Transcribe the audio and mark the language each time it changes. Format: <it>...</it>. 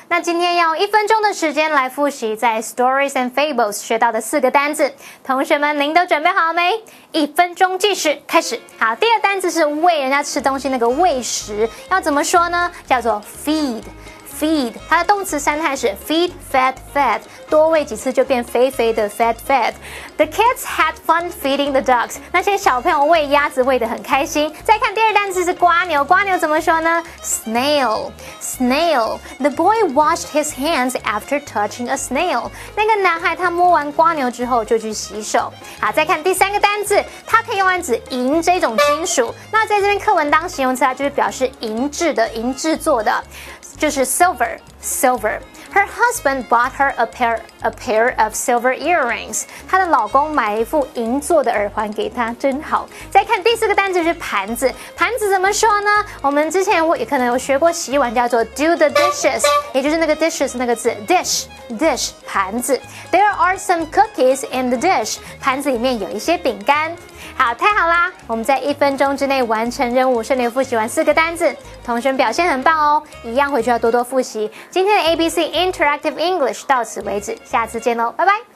<zh>那今天要用1分钟的时间来复习在 Stories and Fables 学到的4个单字。同学们，您都准备好了没？1分钟计时开始。好，第2个单字是喂人家吃东西那个喂食，要怎么说呢？叫做 feed。feed 它的动词3态是 feed, fed, fed， 多喂几次就变肥肥的 fed fed。</zh> <en>The kids had fun feeding the ducks，</en> <zh>那些小朋友喂鸭子喂得很开心。再看第2单词是蜗牛，蜗牛怎么说呢？</zh> <en>snail。 The boy washed his hands after touching a snail，</en> <zh>那个男孩他摸完蜗牛之后就去洗手。好，再看第3个单字，它可以用来指银这种金属，那在这边课文当形容词它就是表示银质的、银制作的，就是 silver。</zh> <en>Her husband bought her a pair of silver earrings.</en> <zh>她的老公买了一副银做的耳环给她，真好。再看第4个单词是盘子，盘子怎么说呢？我们之前也可能有学过洗碗叫做 do the dishes， 也就是那个 dishes 那个字 dish 盘子。</zh> <en>There are some cookies in the dish，</en> <zh>盘子里面有一些饼干。好，太好啦！我们在1分钟之内完成任务，顺利复习完4个单字，同学们表现很棒哦！一样回去要多多复习。今天的 ABC Interactive English 到此为止，下次见喽，拜拜。</zh>